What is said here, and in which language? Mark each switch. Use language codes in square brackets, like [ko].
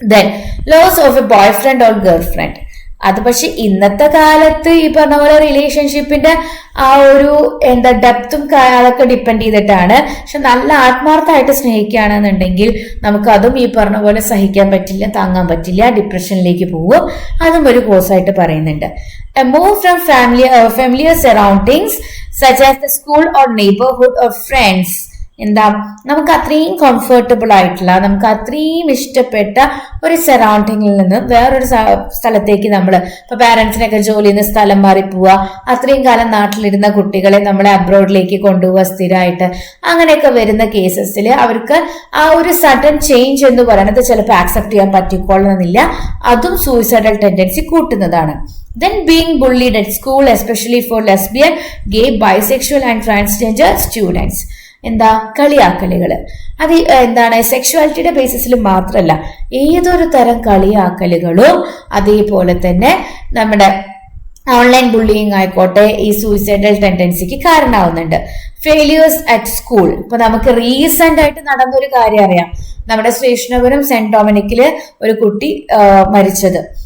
[en] Then loss of a boyfriend or girlfriend. [ml] അത് പക്ഷെ ഇന്നത്തെ കാലത്ത് ഈ പറഞ്ഞ പോലെ റിലേഷൻഷിപ്പിന്റെ ആ ഒരു ഡെപ്തും അതൊക്കെ ഡിപ്പെൻഡ് ചെയ്തിട്ടാണ്. പക്ഷെ നല്ല ആത്മാർത്ഥമായിട്ട് സ്നേഹിക്കുകയാണെന്നുണ്ടെങ്കിൽ നമുക്ക് അതും ഈ പറഞ്ഞ പോലെ സഹിക്കാൻ പറ്റില്ല, താങ്ങാൻ പറ്റില്ല, ഡിപ്രഷനിലേക്ക് പോകും. അതും ഒരു കോസായിട്ട് പറയുന്നുണ്ട്. [en] A move from familiar surroundings such as the school or neighborhood or friends. [ml] എന്താ, നമുക്ക് അത്രയും കംഫർട്ടബിൾ ആയിട്ടുള്ള, നമുക്ക് അത്രയും ഇഷ്ടപ്പെട്ട ഒരു സറൗണ്ടിങ്ങിൽ നിന്ന് വേറൊരു സ്ഥലത്തേക്ക് നമ്മൾ ഇപ്പൊ പാരന്റ്സിനൊക്കെ ജോലി ചെയ്യുന്ന സ്ഥലം മാറി പോവുക, അത്രയും കാലം നാട്ടിലിരുന്ന കുട്ടികളെ നമ്മളെ അബ്രോഡിലേക്ക് കൊണ്ടുപോവുക സ്ഥിരമായിട്ട്, അങ്ങനെയൊക്കെ വരുന്ന കേസസിൽ അവർക്ക് ആ ഒരു സഡൻ ചേഞ്ച് എന്ന് പറയുന്നത് ചിലപ്പോൾ ആക്സെപ്റ്റ് ചെയ്യാൻ പറ്റിക്കൊള്ളുന്നില്ല. അതും suicidal tendency കൂട്ടുന്നതാണ്. [en] Then being bullied at school, especially for lesbian, gay, bisexual and transgender students. [ml] എന്താ, കളിയാക്കലുകൾ. അത് എന്താണ്, സെക്ഷുവാലിറ്റിയുടെ ബേസിസിൽ മാത്രമല്ല ഏതൊരു തരം കളിയാക്കലുകളും അതേപോലെ തന്നെ നമ്മുടെ ഓൺലൈൻ ബുള്ളിങ് ആയിക്കോട്ടെ ഈ സൂയിസൈഡൽ ടെൻഡൻസിക്ക് കാരണമാവുന്നുണ്ട്. [en] Failures at school. [ml] ഇപ്പൊ നമുക്ക് റീസെന്റ് ആയിട്ട് നടന്നൊരു കാര്യം അറിയാം, നമ്മുടെ ശ്രീകൃഷ്ണപുരം സെന്റ് ഡൊമിനിക്കില് ഒരു കുട്ടി മരിച്ചത്.